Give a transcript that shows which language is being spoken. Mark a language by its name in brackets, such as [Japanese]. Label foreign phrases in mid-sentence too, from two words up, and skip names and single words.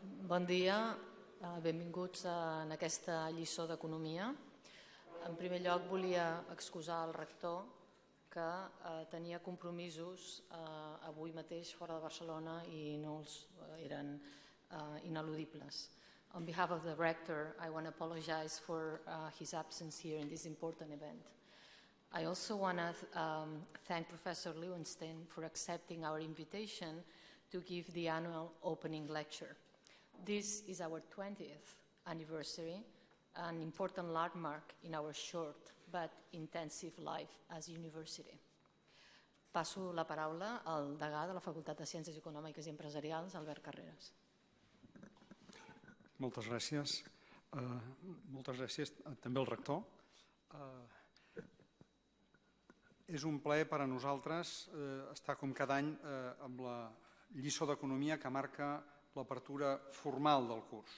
[Catalan] Bon dia, benvinguts en aquesta lliçó d'economia. En primer lloc volia excusar el rector que tenia compromisos avui mateix fora de Barcelona i no eren ineludibles. [English] On behalf of the rector, I want to apologize for his absence here in this important event. I also want to thank Professor Lewinstein for accepting our invitation to give the annual opening lecture. This is our 20th anniversary, an important landmark in our short but intensive life as a university. [Catalan] Passo la paraula al degà de la Facultat de Ciències Econòmiques i Empresarials, Albert Carreras. Moltes gràcies. Moltes gràcies també al rector. És un plaer per a nosaltres estar com cada any amb la lliçó d'economia que marca l'apertura formal del curs.